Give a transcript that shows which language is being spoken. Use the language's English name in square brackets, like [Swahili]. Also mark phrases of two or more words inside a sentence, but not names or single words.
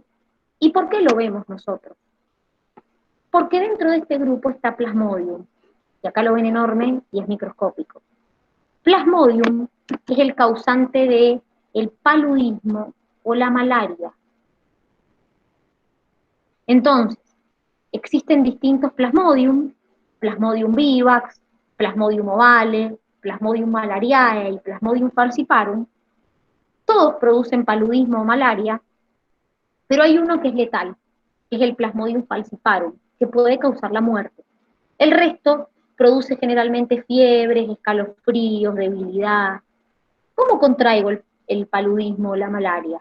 [Spanish] ¿Y por qué lo vemos nosotros? Porque dentro de este grupo está Plasmodium, y acá lo ven enorme y es microscópico. Plasmodium es el causante del paludismo o la malaria. Entonces, existen distintos Plasmodium, Plasmodium vivax, Plasmodium ovale, Plasmodium malariae y Plasmodium falciparum. Todos producen paludismo o malaria, pero hay uno que es letal, que es el Plasmodium falciparum, que puede causar la muerte. El resto produce generalmente fiebres, escalofríos, debilidad. ¿Cómo contraigo el paludismo o la malaria?